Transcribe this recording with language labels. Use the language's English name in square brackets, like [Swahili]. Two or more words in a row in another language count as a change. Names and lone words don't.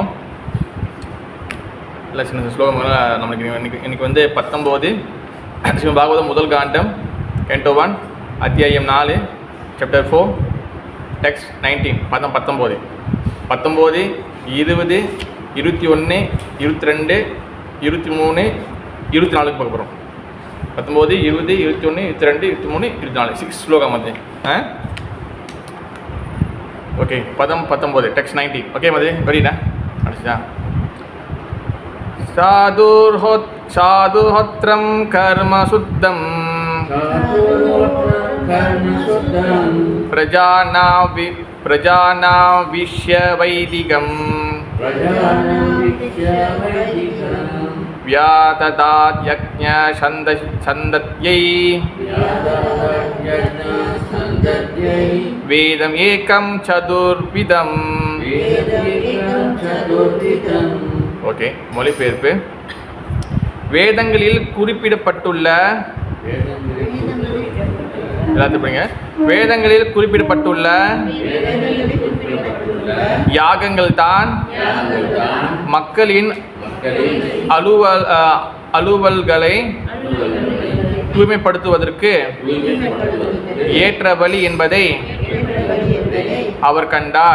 [Tamil] இல்லை சின்ன சின்ன ஸ்லோகம் நம்மளுக்கு இன்றைக்கி வந்து 19 ஸ்ரீமத் பாகவதம் முதல் காண்டம் Canto 1 அத்தியாயம் 4 [English] Chapter 4 Text 19 [Tamil] பதம் 19 20 21 22 23 24 பார்க்க போகிறோம். 19 20 21 22 23 24 6 ஸ்லோகம் வந்து ஓகே. பதம் 19 Text 19 ஓகே மதி வரீடா அடிச்சா. [Sanskrit] साधुहोत्रं कर्म शुद्धं प्रजानां विश्यवैदिकं व्याददात् यज्ञछन्दत्यै वेदम् एकं चतुर्विधम्. [Tamil] ஓகே, மொழிபெயர்ப்பு. வேதங்களில் குறிப்பிடப்பட்டுள்ள வேதங்களில் குறிப்பிடப்பட்டுள்ள யாகங்கள் தான் மக்களின் அலுவல்களை தூய்மைப்படுத்துவதற்கு ஏற்ற வழி என்பதை அவர் கண்டார்.